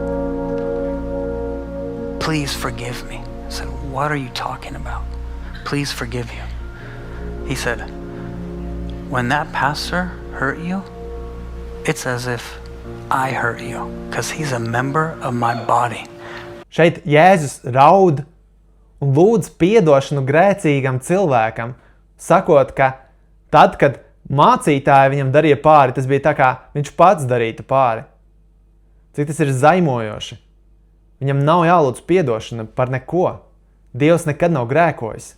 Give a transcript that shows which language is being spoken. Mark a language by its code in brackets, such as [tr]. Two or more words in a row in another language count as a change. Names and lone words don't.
[en] Please forgive me. I said, what are you talking about? Please forgive you. He said, when that pastor hurt you, it's as if I hurt you, because he's a member of my body. [lv] Šeit Jēzus raud un lūdz piedošanu grēcīgam cilvēkam, sakot, ka tad, kad mācītāji viņam darīja pāri, tas bija tā kā viņš pats darītu pāri. Cik tas ir zaimojoši. Viņam nav jālūdz piedošana par neko. Dievs nekad nav grēkojis.